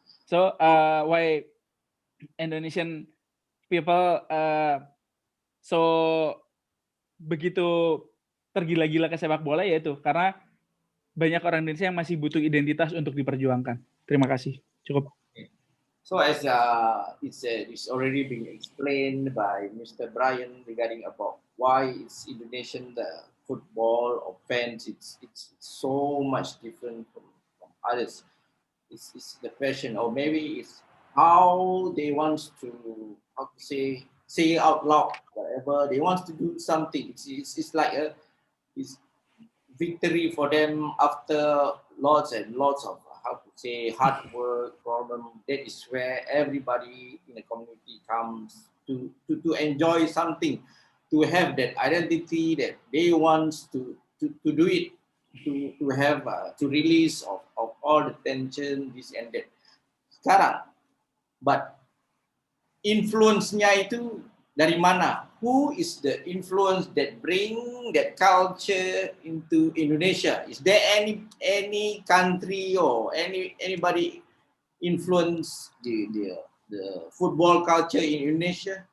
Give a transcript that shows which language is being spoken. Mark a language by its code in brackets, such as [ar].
[en] So why Indonesian people so [id] begitu tergila-gila ke sepak bola, yaitu karena banyak orang Indonesia yang masih butuh identitas untuk diperjuangkan. Terima kasih. Cukup. [en] So as it's already been explained by Mr. Brian regarding about why it's Indonesian the football or fans, it's so much different from others. It's the passion, or maybe it's how they want to say out loud whatever they want to do something. It's like it's victory for them after lots and lots of hard work problem. That is where everybody in the community comes to enjoy something, to have that identity that they want to do it, to have to release of all the tension, this and that. [id] Sekarang, but influence-nya itu dari mana? [en] Who is the influence that bring that culture into Indonesia? Is there any country or anybody influence the football culture in Indonesia?